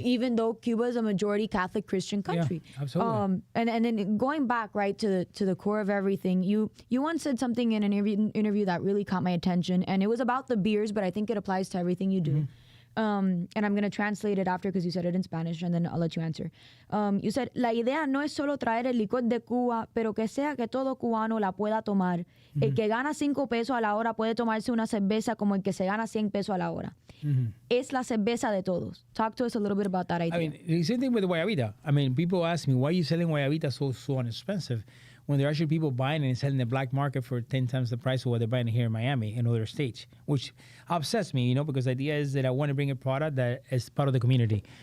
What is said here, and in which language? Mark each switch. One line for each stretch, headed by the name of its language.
English: Even though Cuba is a majority Catholic Christian country. Yeah, absolutely. And then going back right to the core of everything, you once said something in an interview that really caught my attention, and it was about the beers, but I think it applies to everything you do. And I'm going to translate it after because you said it in Spanish, and then I'll let you answer. You said,
Spanish: la idea no es solo traer el licor de Cuba, pero que sea que todo cubano la pueda tomar. El que gana 5 pesos a la hora puede tomarse una cerveza como el que se gana 100 pesos a la hora. Es la cerveza de todos.
English: Talk to us a little bit about that idea. I mean, the same thing with the Guayabita. I mean, people ask me, why are you selling Guayabita so inexpensive? When there are actually people buying it and selling the black market for 10 times the price of what they're buying here in Miami and other states, which upsets me, you know, because the idea is that I want to bring a product that is part of the community.